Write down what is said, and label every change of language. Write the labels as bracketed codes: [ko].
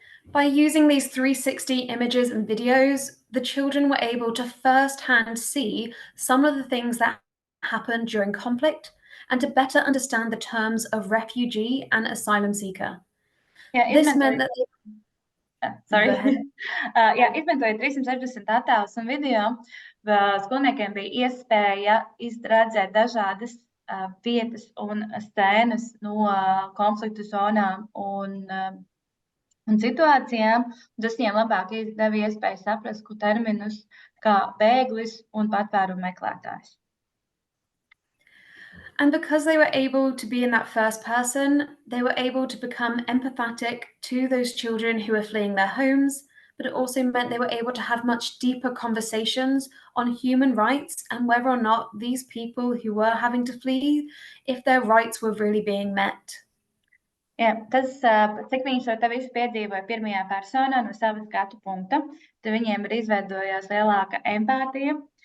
[en] By using these 360 images and videos, the children were able to firsthand see some of the things that happened during conflict and to better understand the terms of refugee and asylum seeker. Yeah, this meant that [lv] izmantojot 360 attēlus un video, skolniekiem bija iespēja redzēt dažādas vietas un scēnas no konfliktu zonām un situācijām. Tas viņiem labāk deva iespēju saprast terminus kā bēglis un patvērumu meklētājs. [en] And because they were able to be in that first person, they were able to become empathetic to those children who were fleeing their homes, but it also meant they were able to have much deeper conversations on human rights and whether or not these people who were having to flee, if their rights were really being met. [lv] Jā, tas, cik viņi šo te visu piedzīvoja pirmajā personā no sava skatu punkta, tad viņiem ir izveidojās lielāka empātija.